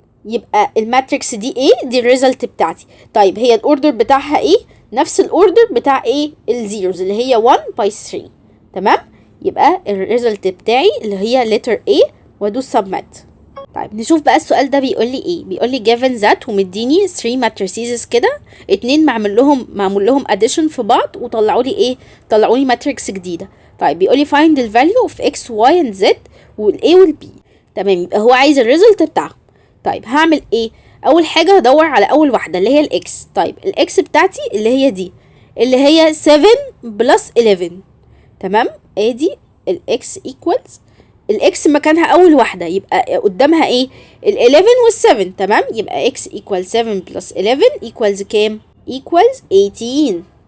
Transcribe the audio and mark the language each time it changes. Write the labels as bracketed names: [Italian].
[Arabic] يبقى الماتريكس دي ايه؟ دي الريزلت بتاعتي. طيب هي الاوردر بتاعها ايه؟ نفس الاوردر بتاع ايه؟ الزيروز اللي هي 1 by 3. تمام. يبقى الريزلت بتاعي اللي هي letter A وادوس submit. طيب نشوف بقى السؤال ده بيقول لي ايه. بيقول لي [English] given that [Arabic] ومديني 3 ماتريسيز كده، اتنين معمول لهم addition في بعض وطلعوا لي ايه؟ طلعوا لي ماتريكس جديده. طيب بيقول لي [English] find the value of x y and z وال a وال b. [Arabic] تمام. يبقى هو عايز الريزلت بتاعهم. طيب هعمل ايه؟ اول حاجه هدور على اول واحده اللي هي الاكس. طيب الاكس بتاعتي اللي هي دي اللي هي 7 بلس 11. تمام. ادي الاكس equals الاكس مكانها اول واحده، يبقى قدامها ايه؟ ال11 وال7. تمام. [English] يبقى x equals 7 plus 11 equals كام؟ equals 18.